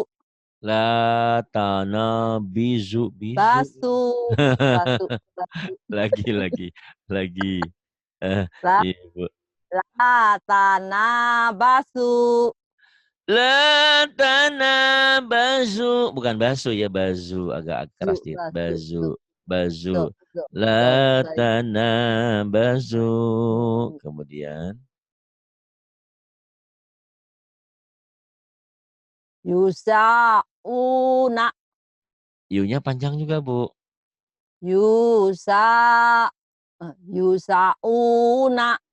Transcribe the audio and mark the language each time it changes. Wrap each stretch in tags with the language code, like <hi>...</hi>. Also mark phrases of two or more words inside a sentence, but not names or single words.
<ar>لا تنابزوا. basu, basu, basu.</ar> <id>lagi. Eh,</id> <ar>La,</ar> <id>Ibu.</id> <ar>لتنا، بزوا,</ar> <id>La tanah bazu, bukan basu ya, bazu agak keras dikit.</id> <ar>basu, Bazu. basu, La basu. تنابزوا. Kemudian Yusauna,</ar> <id>Yunya panjang juga, Bu.</id> <ar>yusa, yusauna,</ar>